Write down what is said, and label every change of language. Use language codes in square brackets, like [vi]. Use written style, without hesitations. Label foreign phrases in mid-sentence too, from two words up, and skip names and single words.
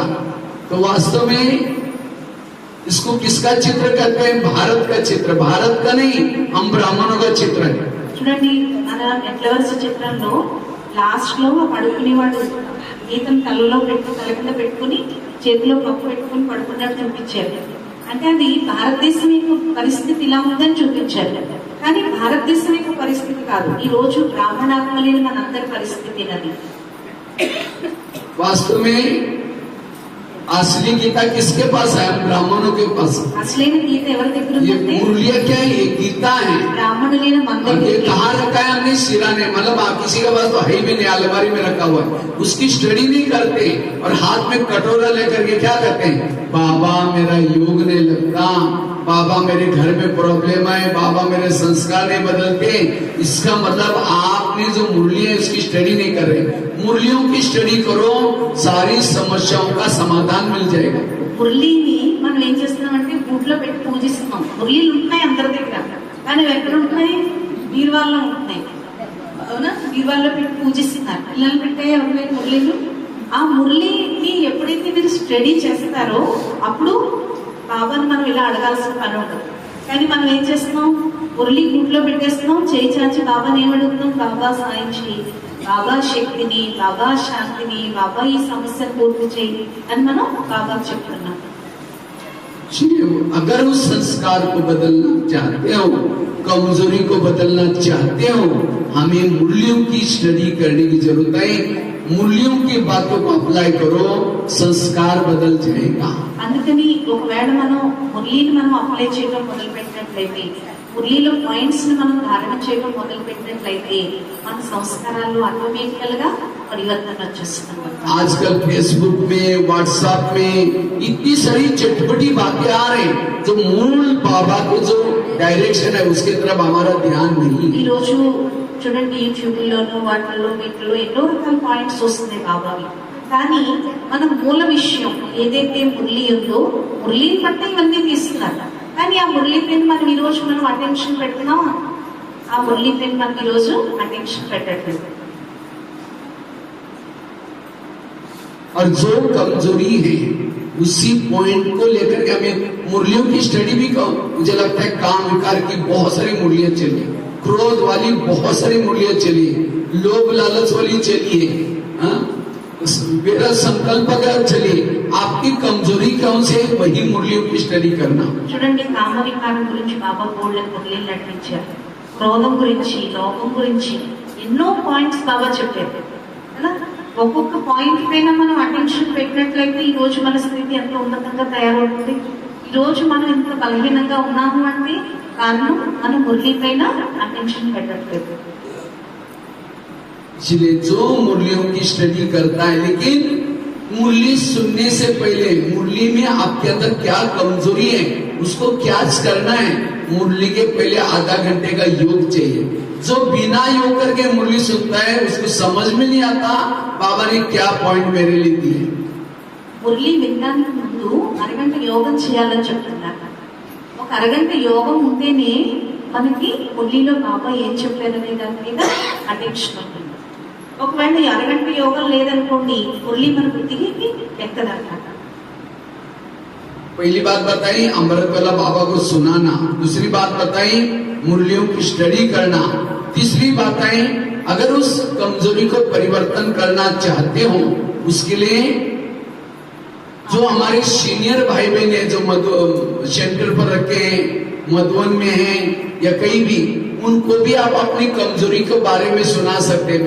[hi] तो वास्तव में इसको किसका चित्र कहते हैं? भारत का चित्र. भारत का नहीं, हम ब्राह्मणों का चित्र है. [te] చూడండి, మన నెట్లవర్స్ చిత్రంలో లాస్ట్ లో పడుకునేవాడు గీతను తలలో తల కింద పెట్టుకుని చేతిలో పప్పు పెట్టుకుని పడుకున్నట్టు చూపించారు. అంటే అది భారతదేశం యొక్క పరిస్థితి ఇలా ఉందని చూపించారు. కానీ భారతదేశం యొక్క పరిస్థితి కాదు, ఈ రోజు బ్రాహ్మణాత్మలేని మనందరి పరిస్థితి అది. [hi] वास्तव में असली गीता किसके पास है? हम ब्राह्मणों के पास. [te] అసలైన గీత ఎవరి దగ్గర [hi] ये [te] ఉందంటే [hi] मुरलिया क्या है? ये गीता है. [te] బ్రాహ్మణులైన మన [hi] और ये [te] దగ్గర. [hi] कहाँ रखा है? हमने सिराने, मतलब आप किसी के पास तो है ही भी नहीं, अलमारी में रखा हुआ है. उसकी स्टडी नहीं करते और हाथ में कटोरा लेकर के क्या कहते हैं? बाबा मेरा योग नहीं लगता, बाबा मेरे घर में प्रॉब्लम है, बाबा मेरे संस्कार नहीं बदलते. इसका मतलब आपने जो मुरली है उसकी स्टडी नहीं कर रहे. मुरलियों की स्टडी करो, सारी समस्याओं का समाधान मिल जाएगा. [te] మురళిని మనం ఏం చేస్తున్నామంటే గూట్లో పెట్టి పూజిస్తున్నాం. మురళీలు ఉంటున్నాయి అందరి దగ్గర, కానీ అవి ఎక్కడ ఉంటున్నాయి? బీరువాల్లో ఉంటున్నాయి. అవునా? బీరువాల్లో పెట్టి పూజిస్తున్నారు. పిల్లలు పెట్టే ఎవరికైనా మురళీలు. ఆ మురళిని ఎప్పుడైతే మీరు స్టడీ చేస్తారో అప్పుడు బాబాని మనం ఇలా అడగాల్సిన పని ఉండదు. కానీ మనం ఏం చేస్తున్నాం? మురళి గూట్లో పెట్టేస్తున్నాం, చేయి చాచి బాబాని ఏమడుగుతున్నాం? బాబా సాయం చేయి, బాబా శక్తిని, బాబా శాంతిని, బాబా ఈ సమస్యను పూర్తి చేయి అని మనం బాబా చెప్తున్నాం. [hi] अगर उस संस्कार को बदलना चाहते हो, कमजोरी को बदलना चाहते हो, हमें मूल्यों की स्टडी करने की जरूरत है. मूल्यों की बातों को अप्लाई करो, संस्कार बदल जाएगा. [te] అందుకని ఒకవేళ మనం మురళిని మనం అప్లై చేయడం మొదలు పెట్టినట్లయితే, మురళిలో పాయింట్స్ ని మనం ధారణ చేయడం మొదలు పెట్టినట్లయితే మన సంస్కారాలు ఆటోమేటికల్ గా పరివర్తన వచ్చేస్తుంది. [hi] आजकल फेसबुक में, व्हाट्सएप में इतनी सारी चटपटी बातें आ रही जो मूल बाबा के जो डायरेक्शन है उसके तरफ हमारा ध्यान नहीं [te] ఈ [hi] है. [te] రోజు చూడండి, యూట్యూబ్ లోను వాటిల్లో వీటిలో ఎన్నో రకాల పాయింట్స్ వస్తున్నాయి బాబావి. కానీ మన మూల విషయం ఏదైతే మురళి ఉందో మురళిని బట్టి ఇవన్నీ తీస్తున్నారు. కానీ ఆ మురళి పైన మనం ఈ రోజు మనం అటెన్షన్ పెడుతున్నాం, ఆ మురళి పైన మనం ఈ రోజు అటెన్షన్ పెట్టట్లేదు. [hi] और जो कमजोरी है उसी पॉइंट को लेकर के हमें मुरलियों की स्टडी भी करो. मुझे लगता है काम विकार की बहुत सारी मुरलियां चली, क्रोध वाली बहुत सारी मुरलियां चली, लोभ लालच वाली चली है, मेरा संकल्प अगर चले. आपकी कमजोरी कौन से? वही मुरलियों की स्टडी करना. [te] చూడండి, కామ వికారం గురించి బాబా బోర్డులకు మురళీలు నడిపించారు. క్రోధం గురించి, లోభం గురించి ఎన్నో పాయింట్స్ బాబా చెప్పారు కదా. ఒక్కొక్క పాయింట్ పైన మనం అటెన్షన్ పెట్టినట్లయితే ఈ రోజు మన స్థితి ఎంత ఉన్నతంగా తయారవుతుంది. ఈ రోజు మనం ఎంత బలహీనంగా ఉన్నాము అంటే కారణం మనం మురళి పైన అటెన్షన్ పెట్టట్లేదు. [hi] इसलिए जो मुरलियों की स्टडी करता है, लेकिन मुरली सुनने से पहले मुरली में आपके अंदर क्या कमजोरी है उसको क्या करना है. मुरली के पहले आधा घंटे का योग चाहिए. जो बिना योग करके मुरली सुनता है उसको समझ में नहीं आता बाबा ने क्या पॉइंट मेरे लिए दिए. [te] మురళి వినడానికి ముందు అరగంట యోగం చేయాలని చెప్తున్నారు. ఒక అరగంట యోగం ఉంటేనే మనకి మురళిలో బాబా ఏం చెప్పారనే దాని మీద అటెన్షన్ ఉంటుంది. ఒకవేళ ఈ అరగంట యోగం లేదనుకోండి, మురళి మన బుద్ధికి ఎక్కదన్నమాట. [hi] पहली बात बताई अमृत वाला बाबा को सुनाना. दूसरी बात बताई मुरलियों की स्टडी करना. तीसरी बात आई अगर उस कमजोरी को परिवर्तन करना चाहते हो उसके लिए जो हमारे सीनियर भाई बहन है जो सेंटर पर रखे हैं, मधुबन में हैं या कहीं भी, उनको भी आप अपनी कमजोरी के बारे में सुना सकते हैं.